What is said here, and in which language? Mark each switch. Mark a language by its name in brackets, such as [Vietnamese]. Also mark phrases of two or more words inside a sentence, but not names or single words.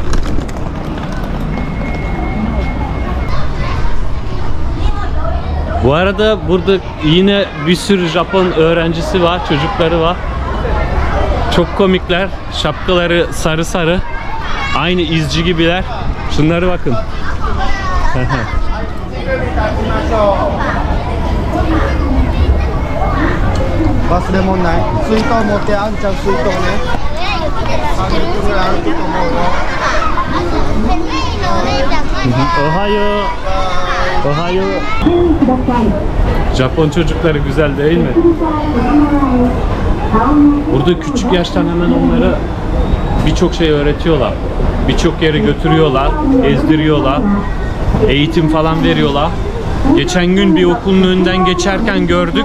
[Turkish] Bu arada burada yine bir sürü Japon öğrencisi var, çocukları var. Çok komikler. Şapkaları sarı sarı. Aynı izci gibiler. Şunlara bakın. [Japanese] 忘れ物ない水筒持ってあんちゃん水筒ね3リットルぐらいあると思うよおはよう. おはよう. [Turkish] Japon çocukları güzel değil mi? Burada küçük yaştan hemen onlara birçok şey öğretiyorlar. Birçok yere götürüyorlar, ezdiriyorlar. Eğitim falan veriyorlar. Geçen gün bir okulun önünden geçerken gördük.